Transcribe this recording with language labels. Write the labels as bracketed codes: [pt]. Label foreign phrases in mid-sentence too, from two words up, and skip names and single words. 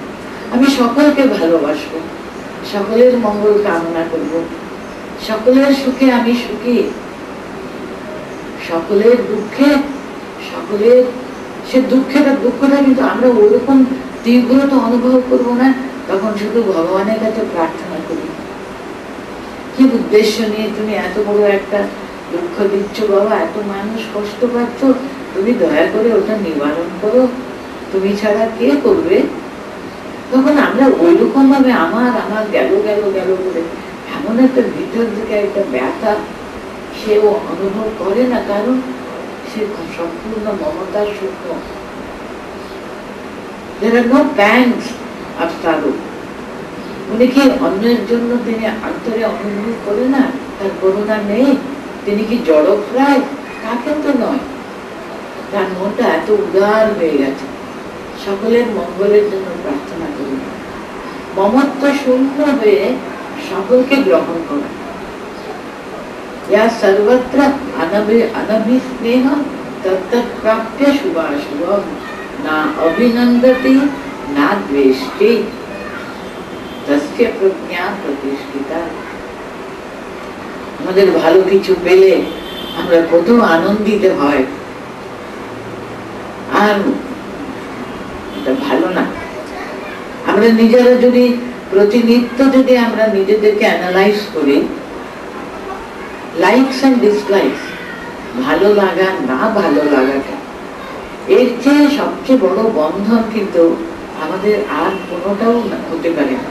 [bn] আমি সকলকে ভালোবাসবো, সকলের মঙ্গল কামনা করব, সকলের সুখে আমি সুখী, সকলের দুঃখে সকলের সে দুঃখটা কিন্তু আমরা ওরকম তীব্রতা অনুভব করবো না, তখন শুধু ভগবানের কাছে প্রার্থনা করি, কি উদ্দেশ্য নিয়ে তুমি এত বড় একটা দুঃখ দিচ্ছ বাবা, এত মানুষ কষ্ট পাচ্ছ, তুমি দয়া করে ওটা নিবারণ করো, তুমি ছাড়া কে করবে। তখন আমরা ওইরকম ভাবে আমার আমার গেল গেল গেল করে এমন একটা ভিতর থেকে একটা ব্যথা সেও অনুভব করে না, কারণ সে সম্পূর্ণ মমতার সূক্ষ্ম। [en] There are no pangs of sorrow. [bn] উনি কি অন্যের জন্য তিনি অন্তরে অনুভব করে না, তার করুণা নেই, তিনি কি জড়প্রায়? তা কিন্তু নয়, তার মনটা এত উদার হয়ে গেছে। সকলের মঙ্গলের জন্য প্রার্থনা করি, মমত্ব শূন্য হয়ে সকলকে গ্রহণ করা। [sa] या सर्वत्र अनभिस्नेह तत्प्राप्य शुभाशुभम ना अभिनंदति ना द्वेष्टि तस्य प्रज्ञा प्रतिष्ठिता। [bn] আমাদের ভালো কিছু পেলে আমরা কত আনন্দিত হয়, আর এটা ভালো না। আমরা নিজেরা যদি প্রতিনিত্য যদি আমরা নিজেদেরকে অ্যানালাইজ করি, [en] likes and dislikes, [bn] ভালো লাগা না ভালো লাগাটা, এর চেয়ে সবচেয়ে বড় বন্ধন কিন্তু আমাদের আর কোনোটাও হতে পারে না।